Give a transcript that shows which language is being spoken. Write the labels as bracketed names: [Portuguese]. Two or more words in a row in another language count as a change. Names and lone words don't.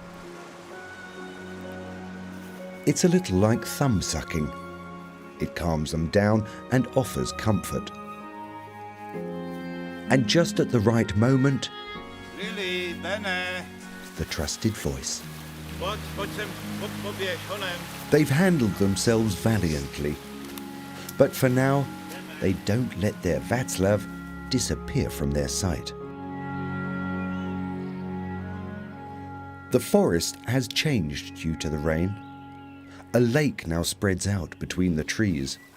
[English] It's a little like thumb sucking. It calms them down and offers comfort. And just at the right moment, Lily, Bene. the trusted voice. [Czech] Pojďme poběž honem. [English] They've handled themselves valiantly. But for now, they don't let their Václav disappear from their sight. The forest has changed due to the rain. A lake now spreads out between the trees.